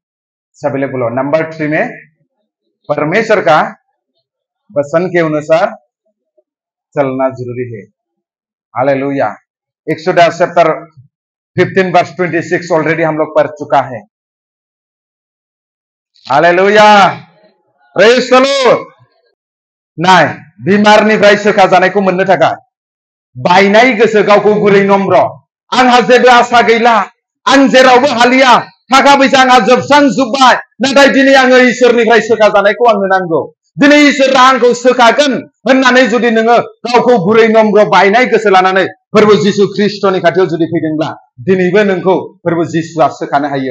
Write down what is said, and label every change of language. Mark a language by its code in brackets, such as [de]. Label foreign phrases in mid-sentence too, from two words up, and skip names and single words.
[hi] सभी लोग बोलो, नंबर 3 में परमेश्वर का वचन के अनुसार चलना जरूरी है। हालेलुया। [en] Exodus chapter 15 verse 26 already [hi] हम लोग पढ़ चुका है। हालेलुया, [en] Praise the Lord. [brx] नाय, बिमारनिफ्राय सोखा जानायखौ मोननो थाखाय बायनाय गोसो, गावखौ गुरै नम्र, आंहा जेबो आशा गैला, आं जेरावबो हालिया, थाखा फैसा आंहा जोबस्रांजोब्बाय, नाथाय दिनै आङो इसोरनिफ्राय सोखा जानायखौ आंनो नांगौ, दिनै इसोरा आंखौ सोखागोन होननानै जुदि नोङो गावखौ गुरै नम्र बायनाय गोसो लानानै फोरबो जिसु ख्रिस्टनि खाथियाव जुदि फैदोंब्ला दिनैबो नोंखौ फोरबो जिसुआ सोखानो हायो।